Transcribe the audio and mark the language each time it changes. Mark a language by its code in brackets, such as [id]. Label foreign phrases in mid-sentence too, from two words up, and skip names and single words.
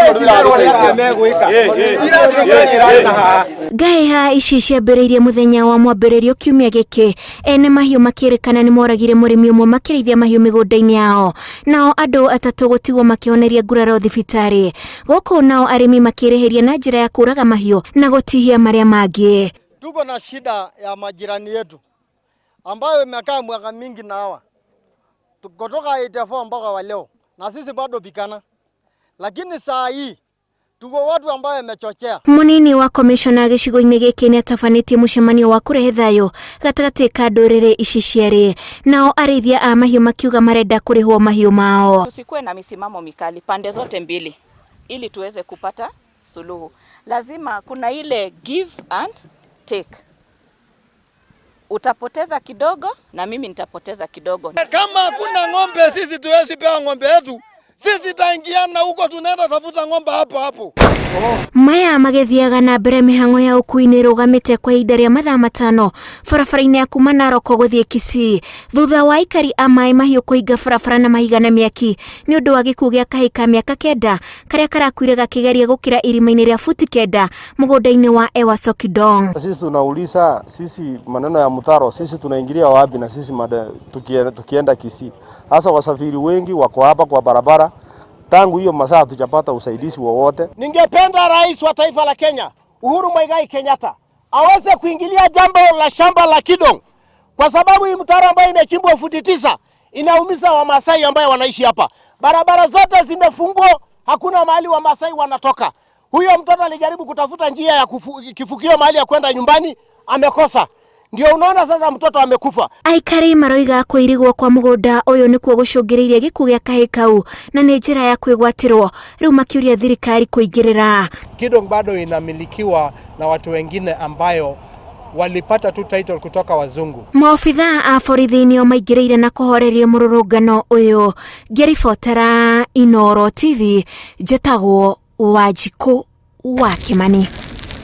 [ki] Ngahĩha ici ciambĩrĩirie mũthenya wa mwambĩrĩrio kiumia gĩkĩ, ene mahiũ makĩrĩkana nĩ moragire mũrĩmi ũmwe makĩrĩithia mahiũ mĩgũnda-inĩ yao, nao andũ atatũ gũtigwo makĩoneria nguraro thibitarĩ. Gũkũ nao arĩmi makĩrĩhĩria na njĩra ya kũraga mahiũ na gũtihia marĩa mangĩ. [sw] Tuko na shida ya majirani yetu ambayo imekaa mwaka mingi na hawa kutoka 84 mpaka wa leo, na sisi bado bikana, lakini saa hii tuko watu ambao wamechochea. [ki] Munini wa komishona gĩcigo-inĩ gĩkĩ nĩ atabanĩtie mũcemanio wa kũrehe thayũ gatagatĩ ka ndũrĩrĩ ici cierĩ, nao arĩithia a mahiũ makiuga marenda kũrĩhwo mahiũ mao. [sw] Tusikuwe na misimamo mikali pande zote mbili ili tuweze kupata suluhu. Lazima kuna ile [en] give and take. [sw] Utapoteza kidogo na mimi nitapoteza kidogo. Kama kuna ng'ombe sisi tuwezi pewa ng'ombe yetu. Sisi taingiana huko, tunaenda tafuta ng'ombe hapo. [ki] Maya magĩthiaga na mbere mĩhang'o ya ũkuui rũgamĩte kwa ihinda rĩa mathaa matano barabara-inĩ ya kuma Narok gũthiĩ Kisii, thutha wa aikari a maĩ mahiũ kũhinga barabara na mahiga na mĩaki nĩ ũndũ wa gĩkuũ gĩa kahĩĩ ka mĩaka 9 karĩa karakuire gakĩgeria gũkĩra irima-inĩ rĩa futi 9 mũgũnda-inĩ wa Ewa Sokidong. [sw] Sisi tunauliza, sisi maneno ya mtaro sisi tunaingilia wapi? Na sisi tukienda Kisii, hasa wasafiri wengi wako hapa kwa barabara. Tangu hiyo masaa tujapata usaidizi wowote. Ningependa rais wa taifa la Kenya, Uhuru Muigai Kenyatta, aweze kuingilia jambo la shamba la Kidong, kwa sababu hii mtaro ambayo imechimbwa futi 9 inaumiza Wamasai ambao wanaishi hapa. Barabara zote zimefungwa, hakuna mahali Wamasai wanatoka. Huyo mtoto alijaribu kutafuta njia ya kifukio mahali ya kwenda nyumbani, amekosa. Ndio unaona sasa mtoto amekufa. [ki] Aikari maroiga kũirigwo kwa mũgũnda ũyũ nĩkuo gũcũngĩrĩirie gĩkuũ gĩa kahĩĩ kau na nĩ njĩra ya kwĩgwatĩrwo, rĩu makĩũria thirikari kũingĩrĩra. [sw] Kidong bado inamilikiwa na watu wengine ambayo walipata tu title kutoka wazungu. [ki] Maofitha a borithi nĩo maingĩrĩire na kũhoreria mũrũrũngano ũyũ. Ngĩribotera Inooro TV, njĩtagwo Wanjikũ wa Kĩmani.